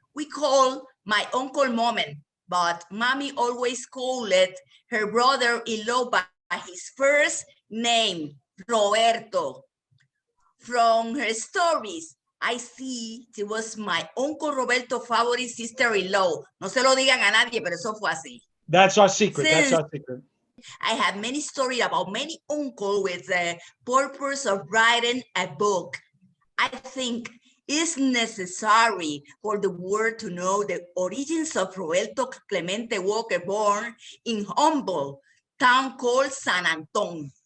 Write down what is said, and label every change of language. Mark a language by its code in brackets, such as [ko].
[en] We call my Uncle Momen, but Mommy always called her brother-in-law by his first name, Roberto. From her stories, I see she was my Uncle Roberto favorite sister-in-law. [es] No se lo digan a nadie, pero eso fue así. [en] That's our secret. That's our secret. I have many stories about many uncles with the purpose of writing a book. I think it's necessary for the world to know the origins of Roberto Clemente Walker, born in humble town called San Antonio.